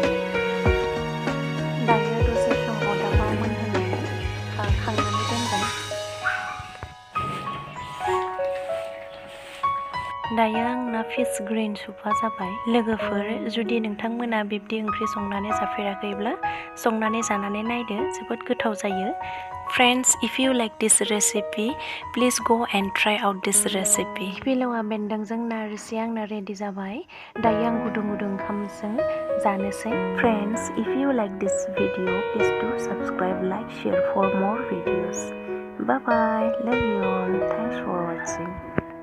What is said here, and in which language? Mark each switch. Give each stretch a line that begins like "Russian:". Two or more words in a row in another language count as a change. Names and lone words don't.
Bodo: दायो दसे सम अरदाबाव मोनहोनानै खांनानै दोनगोन। दायो आंना
English: fish green soupआ
Bodo: जाबाय। लोगोफोर, जुदि नोंथांमोना बिब्दि ओंख्रि संनानै जाफेराखैब्ला संनानै जानानै नायदो, जोबोद गोथाव जायो।
English: Friends, if you like this recipe, please go and try out this recipe.
Bodo: खिफिलेवा बेन्दोंजों नारजि आंना रेडि जाबाय। दायो आं गुदुं ओंखामजों जानोसै।
English: Friends, if you like this video, please do subscribe, like, share for more videos. Bye bye. Love you all. Thanks for watching.